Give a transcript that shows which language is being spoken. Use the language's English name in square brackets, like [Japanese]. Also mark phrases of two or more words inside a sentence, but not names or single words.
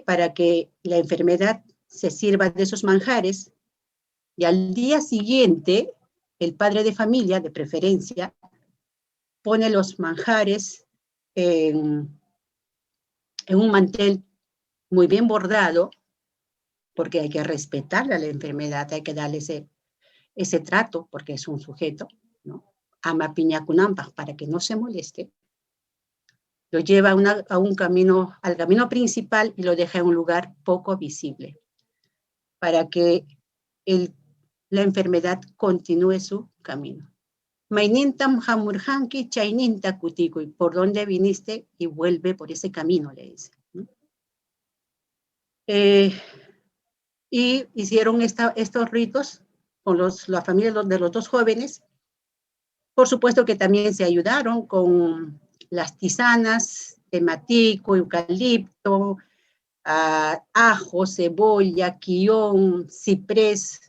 [Spanish] Para que la enfermedad se sirva de esos manjares y al día siguiente el padre de familia, de preferencia, pone los manjares en un mantel muy bien bordado, porque hay que respetar a la enfermedad, hay que darle ese trato, porque es un sujeto, ¿no? [Quechua] Ama piñacunampa, [Spanish] para que no se moleste. Lo lleva al camino principal y lo deja en un lugar poco visible, para que la enfermedad continúe su camino. [Quechua] Mainintam hamurhanki chaininta kutikuy, [Spanish] por donde viniste y vuelve por ese camino, le dice. Y hicieron estos ritos con la familia de los dos jóvenes. Por supuesto que también se ayudaron con las tisanas de matico, eucalipto, ajo, cebolla, quión, ciprés.